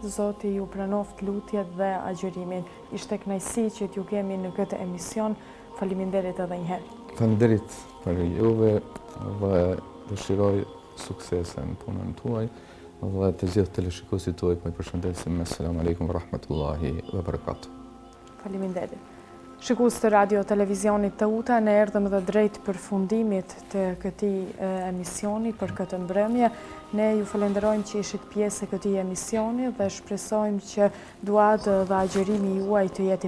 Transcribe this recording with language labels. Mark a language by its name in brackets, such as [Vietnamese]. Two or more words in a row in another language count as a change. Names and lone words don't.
[Albanian] Zoti ju pranoft lutjet dhe agjërimin. Ishte kënaqësi që t'ju kemi në këtë emision. Faleminderit edhe një herë. Faleminderit për juve dhe dëshiroj suksese në punën tuaj dhe të gjithë teleshikuesit tuaj po i përshëndesim. [Arabic] السلام عليكم ورحمة الله وبركاته. [Albanian] Faleminderit. Shikues të radio televizionit të UTA, ne erdhëm dhe drejt përfundimit të këtij emisioni për këtë mbrëmje. Ne ju falenderojmë që ishit pjesë e këtij emisioni dhe shpresojmë që duat dhe agjërimi juaj të jetë i pranuar.